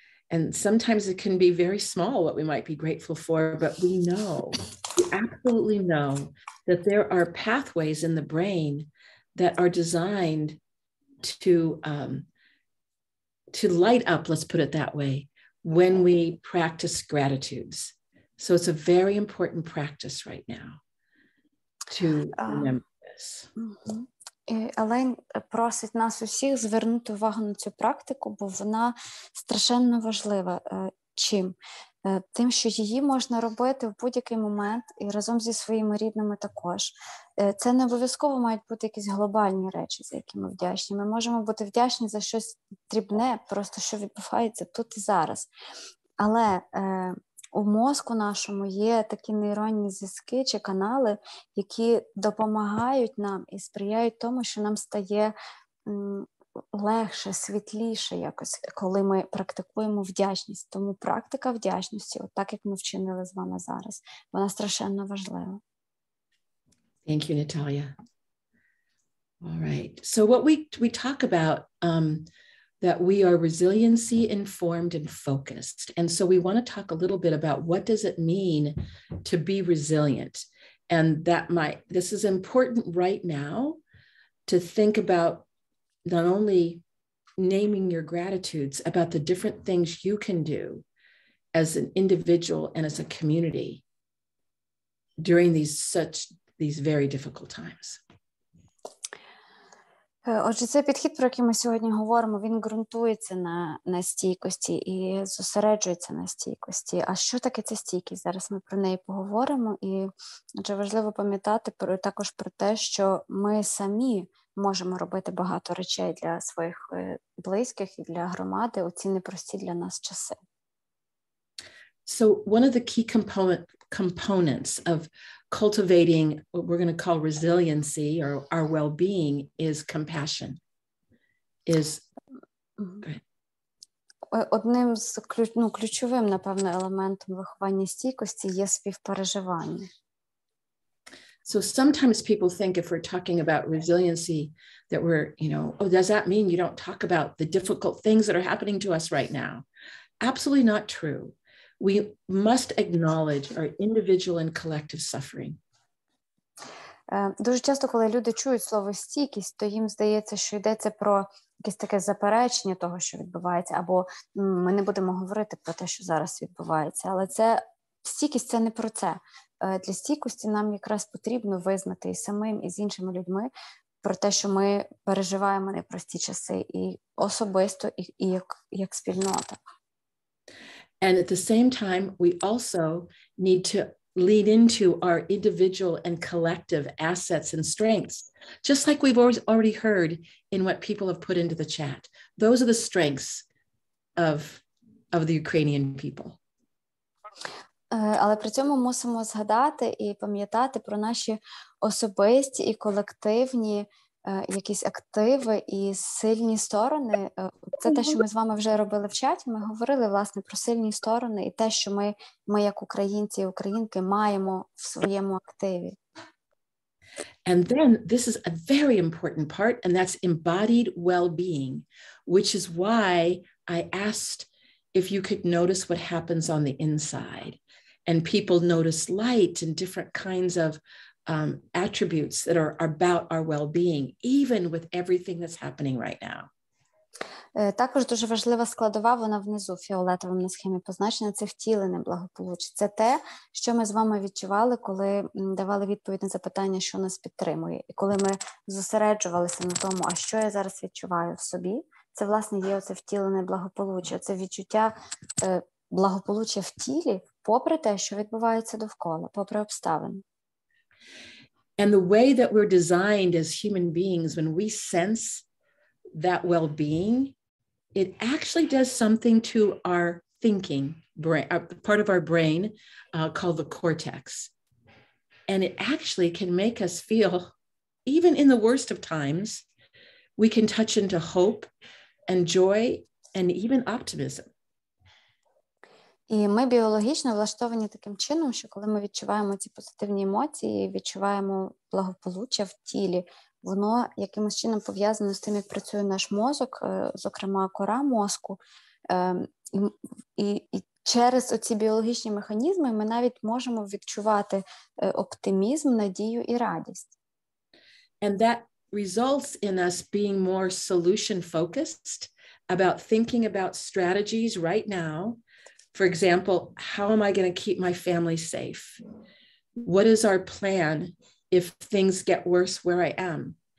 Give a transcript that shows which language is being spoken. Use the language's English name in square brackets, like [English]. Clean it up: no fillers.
[English] And sometimes it can be very small what we might be grateful for, but we absolutely know that there are pathways in the brain that are designed to light up, let's put it that way, when we practice gratitudes. So it's a very important practice right now to remember this. [Ukrainian] Елейн просить нас усіх звернути увагу на цю практику, бо вона страшенно важлива. Чим? Тим, що її можна робити в будь-який момент і разом зі своїми рідними також. Це не обов'язково мають бути якісь глобальні речі, за які ми вдячні. Ми можемо бути вдячні за щось дрібне, просто що відбувається тут і зараз. Але у мозку нашому є такі нейронні зв'язки чи канали, які допомагають нам і сприяють тому, що нам стає легше, світліше якось, коли ми практикуємо вдячність. Тому практика вдячності, от так, як ми вчинили з вами зараз, вона страшенно важлива. [English] Thank you, Natalia. All right. So what we talk about, that we are resiliency informed and focused. And so we want to talk a little bit about what does it mean to be resilient? And this is important right now to think about not only naming your gratitudes, about the different things you can do as an individual and as a community during these very difficult times. [Ukrainian] Отже, цей підхід, про який ми сьогодні говоримо, він ґрунтується на стійкості і зосереджується на стійкості. А що таке ця стійкість? Зараз ми про неї поговоримо. І отже, важливо пам'ятати також про те, що ми самі можемо робити багато речей для своїх близьких і для громади у ці непрості для нас часи. [English] So one of the key components of cultivating what we're going to call resiliency or our well-being is compassion. is [Ukrainian] одним з ключовим, напевно, елементом виховання стійкості є співпереживання. [English] So sometimes people think if we're talking about resiliency that we're, oh, does that mean you don't talk about the difficult things that are happening to us right now? Absolutely not true. We must acknowledge our individual and collective suffering. [Ukrainian] Дуже часто, коли люди чують слово стійкість, то їм здається, що йдеться про якесь таке заперечення того, що відбувається, або ми не будемо говорити про те, що зараз відбувається. Але стійкість – це не про це. Для стійкості нам якраз потрібно визнати і самим, і з іншими людьми про те, що ми переживаємо непрості часи і особисто, і як спільнота. [English] And at the same time, we also need to lean into our individual and collective assets and strengths, just like we've already heard in what people have put into the chat. Those are the strengths of the Ukrainian people. [Ukrainian] Але при цьому мусимо згадати і пам'ятати про наші особисті і колективні якісь активи і сильні сторони. Це те, що ми з вами вже робили в чаті. Ми говорили, власне, про сильні сторони і те, що ми як українці і українки маємо в своєму активі. [English] And then this is a very important part, and that's embodied well-being, which is why I asked if you could notice what happens on the inside. And people notice light and different kinds of attributes that are about our well-being, even with everything that's happening right now. [Ukrainian] Також дуже важлива складова, вона внизу фіолетовим на схемі позначена, це втілене благополуччя. Це те, що ми з вами відчували, коли давали відповідь на запитання, що нас підтримує. І коли ми зосереджувалися на тому, а що я зараз відчуваю в собі, це, власне, є оце втілене благополуччя, це відчуття благополуччя в тілі, попри те, що відбувається довкола, попри обставини. [English] And the way that we're designed as human beings, when we sense that well-being, it actually does something to our thinking brain, part of our brain called the cortex. And it actually can make us feel, even in the worst of times, we can touch into hope and joy and even optimism. [Ukrainian] І ми біологічно влаштовані таким чином, що коли ми відчуваємо ці позитивні емоції, відчуваємо благополуччя в тілі, воно якимось чином пов'язане з тим, як працює наш мозок, зокрема кора мозку. І через оці біологічні механізми ми навіть можемо відчувати оптимізм, надію і радість. [English] And that results in us being more solution-focused about thinking about strategies right now. For example, how am I going to keep my family safe? What is our plan if things get worse where I am?